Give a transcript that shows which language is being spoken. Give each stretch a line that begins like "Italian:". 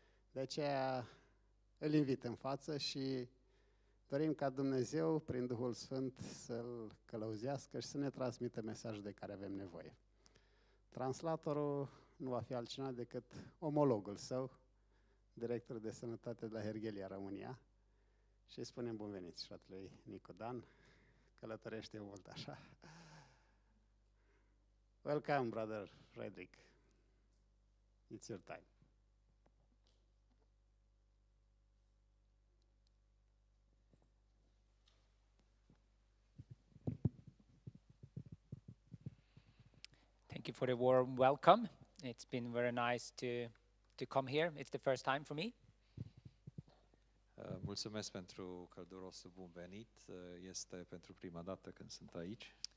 Romanian: De aceea îl invit în față și dorim ca Dumnezeu, prin Duhul Sfânt, să-l călăuzească și să ne transmită mesajul de care avem nevoie. Translatorul nu va fi altcineva decât omologul său, director de sănătate de la Herghelia, România. Și îi spunem bun venit fratelui Nicodan, călătorește mult așa.
English: Welcome, brother Frederick. It's your time. Thank you for the warm welcome. It's been very nice to come here. It's the first time for me.
Romanian: Mulțumesc pentru căldurosul bun venit. Este pentru prima dată când sunt aici.